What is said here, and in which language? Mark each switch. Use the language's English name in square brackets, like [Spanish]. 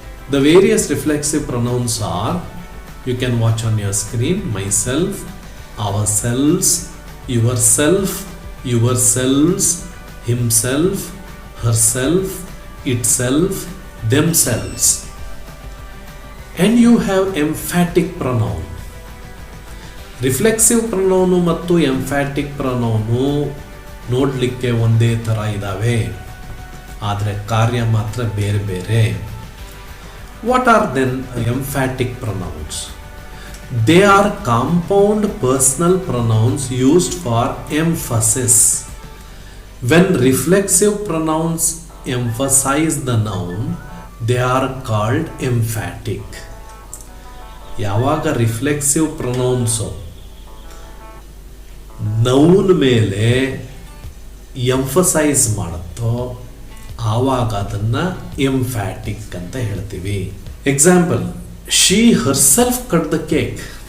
[English] The various reflexive pronouns are, you can watch on your screen, myself, ourselves, yourself, yourselves, himself, herself, itself, themselves. And you have emphatic pronoun. [Kannada] Reflexive pronoun ಮತ್ತು emphatic pronoun ನೋಡಲಿಕ್ಕೆ ಒಂದೇ ಥರ ಇದ್ದಾವೆ, ಆದರೆ ಕಾರ್ಯ ಮಾತ್ರ ಬೇರೆ ಬೇರೆ. [English] What are then emphatic pronouns? They are compound personal pronouns used for emphasis. When reflexive pronouns emphasize the noun, they are called emphatic. [Kannada] ಯಾವಾಗ ರಿಫ್ಲೆಕ್ಸಿವ್ ಪ್ರೊನೌನ್ಸು ನೌನ್ ಮೇಲೆ ಎಂಫಸೈಸ್ ಮಾಡುತ್ತೋ ಆವಾಗ ಅದನ್ನು ಎಂಫ್ಯಾಟಿಕ್ ಅಂತ ಹೇಳ್ತೀವಿ. [English] Example, she herself cut the cake.